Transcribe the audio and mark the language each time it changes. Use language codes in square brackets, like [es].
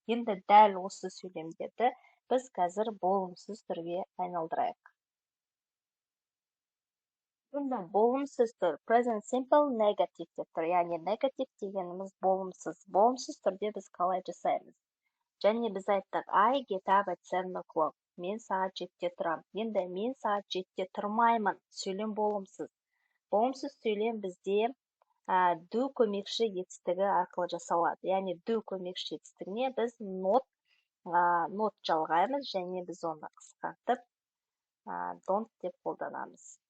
[kk] Енді дәл осы сөйлемдерді біз қазір болымсыз түрге айналдырайық. Енді болымсыз түр, present simple negative деп тұр, яғни negative дегеніміз болымсыз. Болымсыз түрде біз қалай жасаймыз? Және біз айттық, [en] I get up at 7 o'clock. [kk] Мен сағат 7-де тұрам. Енді мен сағат 7-де тұрмаймын. Сөйлем болымсыз. Болымсыз сөйлем бізде do көмекші етістігі арқылы жасалады. Яғни do көмекші етістігіне біз not жалғаймыз, және біз оны қысқартып don't деп қолданамыз.